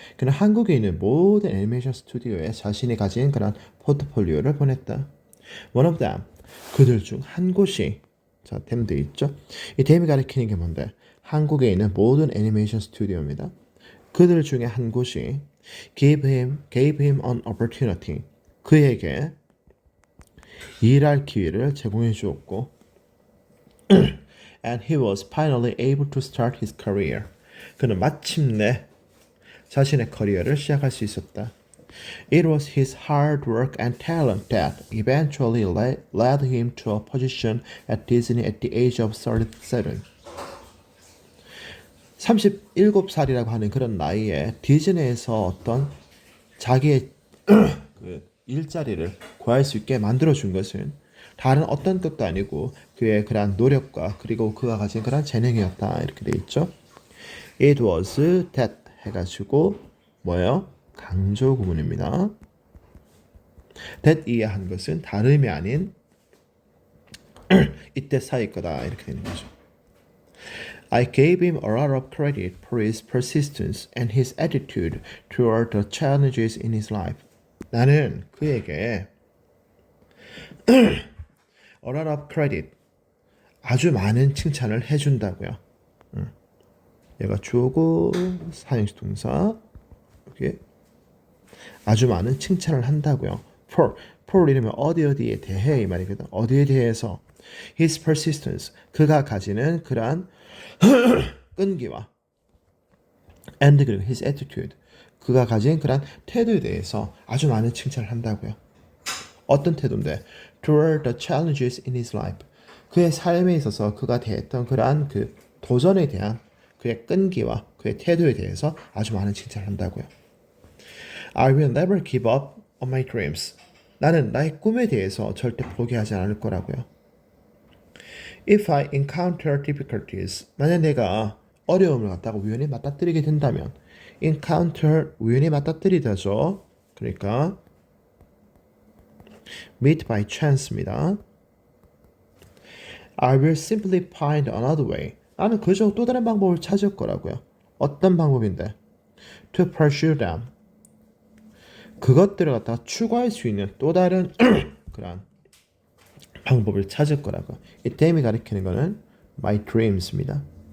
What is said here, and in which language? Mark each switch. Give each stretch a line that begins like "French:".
Korean: 그는 한국에 있는 모든 애니메이션 스튜디오에 자신이 가진 그런 포트폴리오를 보냈다.
English: One of them,
Korean: 그들 중 한 곳이 자, 댐 돼 있죠? 이 댐이 가리키는 게 뭔데? 한국에 있는 모든 애니메이션 스튜디오입니다. 그들 중에 한 곳이
English: gave him an opportunity.
Korean: 그에게 일할 기회를 제공해 주었고
English: and he was finally able to start his career.
Korean: 그는 마침내 자신의 커리어를 시작할 수 있었다.
English: It was his hard work and talent that eventually led him to a position at Disney at the age of 37.
Korean: 37살이라고 하는 그런 나이에 디즈니에서 어떤 자기의 그 일자리를 구할 수 있게 만들어준 것은 다른 어떤 것도 아니고 그의 그러한 노력과 그리고 그가 가진 그러한 재능이었다 이렇게 돼 있죠.
English: It was that
Korean: 해가지고 뭐예요? 강조 구문입니다. that 이해한 것은 다름이 아닌 이때 사이 거다 이렇게 되는 거죠.
English: I gave him a lot of credit for his persistence and his attitude toward the challenges in his life.
Korean: 나는 그에게
English: a lot of credit,
Korean: 아주 많은 칭찬을 해준다고요. 얘가 주어고 사형식 동사 여기 아주 많은 칭찬을 한다고요. for 이러면 어디에 대해 이 말이거든. 어디에 대해서
English: his persistence,
Korean: 그가 가지는 그러한 끈기와 and 그리고
English: his attitude,
Korean: 그가 가진 그러한 태도에 대해서 아주 많은 칭찬을 한다고요. 어떤 태도인데?
English: toward the challenges in his life,
Korean: 그의 삶에 있어서 그가 대했던 그러한 그 도전에 대한 그의 끈기와 그의 태도에 대해서 아주 많은 칭찬을 한다고요.
English: I will never give up on my dreams.
Korean: 나는 나의 꿈에 대해서 절대 포기하지 않을 거라고요.
English: If I encounter difficulties,
Korean: 만약 내가 어려움을 갖다가 우연히 맞닥뜨리게 된다면 encounter 우연히 맞닥뜨리다죠. 그러니까
English: meet by chance입니다. I will simply find another way.
Korean: 나는 그저 또 다른 방법을 찾을 거라고요. 어떤 방법인데?
English: To pursue them.
Korean: 그것들을 갖다가 추구할 수 있는 또 다른 그런 방법을 찾을 거라고. 이 them이 가리키는 거는 my dreams입니다.